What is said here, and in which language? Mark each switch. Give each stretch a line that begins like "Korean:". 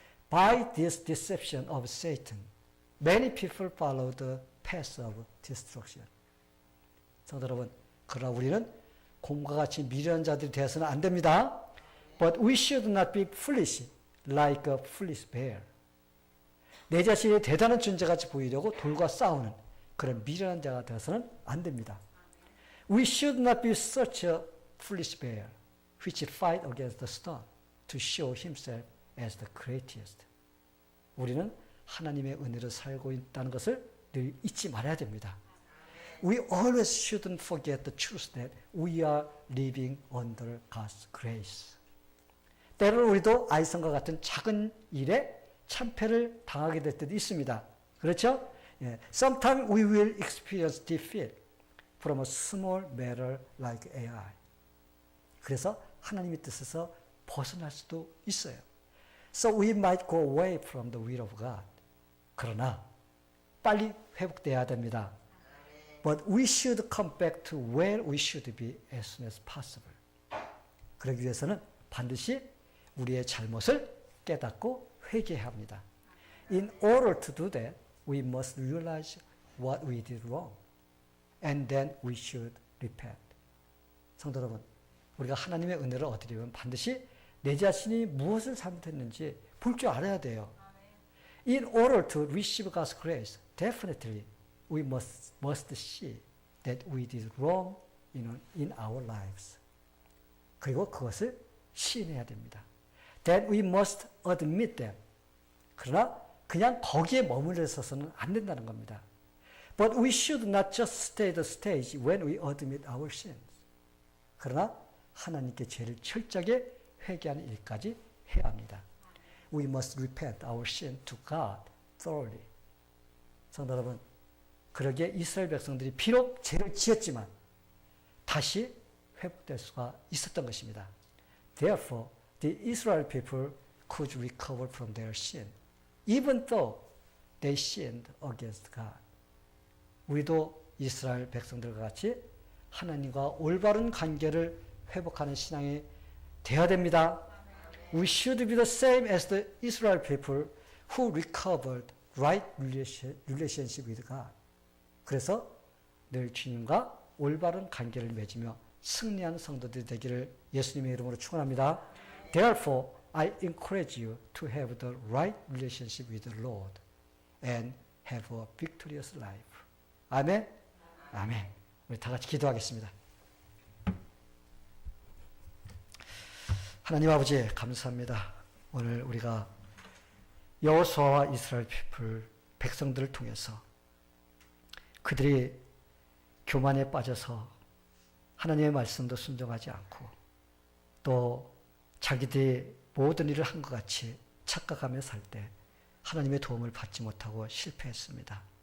English: By this deception of Satan, many people follow the path of destruction.
Korean: 성도 여러분, 그러나 우리는 곰과 같이 미련한 자들이 되어서는 안 됩니다.
English: But we should not be foolish like a foolish bear.
Korean: 내 자신이 대단한 존재같이 보이려고 돌과 싸우는 그런 미련한 자가 되어서는 안 됩니다.
English: We should not be such a foolish bear which fight against the stone to show himself as the greatest.
Korean: 우리는 하나님의 은혜로 살고 있다는 것을 늘 잊지 말아야 됩니다.
English: We always shouldn't forget the truth that we are living under God's grace.
Korean: 때로는 우리도 아이성과 같은 작은 일에 참패를 당하게 될 때도 있습니다. 그렇죠?
English: Sometimes we will experience defeat from a small matter like AI.
Korean: 그래서 하나님의 뜻에서 벗어날 수도 있어요.
English: So we might go away from the will of God.
Korean: 그러나 빨리 회복돼야 됩니다.
English: But we should come back to where we should be as soon as possible.
Korean: 그러기 위해서는 반드시 우리의 잘못을 깨닫고 회개해야 합니다.
English: In order to do that, we must realize what we did wrong. And then we should repent.
Korean: 성도 여러분, 우리가 하나님의 은혜를 얻으려면 반드시 내 자신이 무엇을 잘못했는지 볼 줄 알아야 돼요.
English: In order to receive God's grace, definitely we must see that we did wrong in our lives.
Korean: 그리고 그것을 시인해야 됩니다.
English: Then we must admit them.
Korean: 그러나 그냥 거기에 머물러 있어서는 안 된다는 겁니다.
English: But we should not just stay the stage when we admit our sins.
Korean: 그러나 하나님께 죄를 철저하게 회개하는 일까지 해야 합니다.
English: We must repent our sin to God thoroughly.
Korean: 성도 여러분, 그러기에 이스라엘 백성들이 비록 죄를 지었지만 다시 회복될 수가 있었던 것입니다.
English: Therefore, the Israel people could recover from their sin, even though they sinned against God.
Korean: 우리도 이스라엘 백성들과 같이 하나님과 올바른 관계를 회복하는 신앙이 되어야 됩니다.
English: We should be the same as the Israel people who recovered right relationship with God.
Korean: 그래서 늘 주님과 올바른 관계를 맺으며 승리한 성도들이 되기를 예수님의 이름으로 축원합니다.
English: Therefore, I encourage you to have the right relationship with the Lord and have a victorious life.
Korean: 아멘. 아멘. 우리 다 같이 기도하겠습니다. 하나님 아버지 감사합니다. 오늘 우리가 여호수아와 이스라엘 백성들을 통해서 그들이 교만에 빠져서 하나님의 말씀도 순종하지 않고 또 자기들이 모든 일을 한 것 같이 착각하며 살 때 하나님의 도움을 받지 못하고 실패했습니다.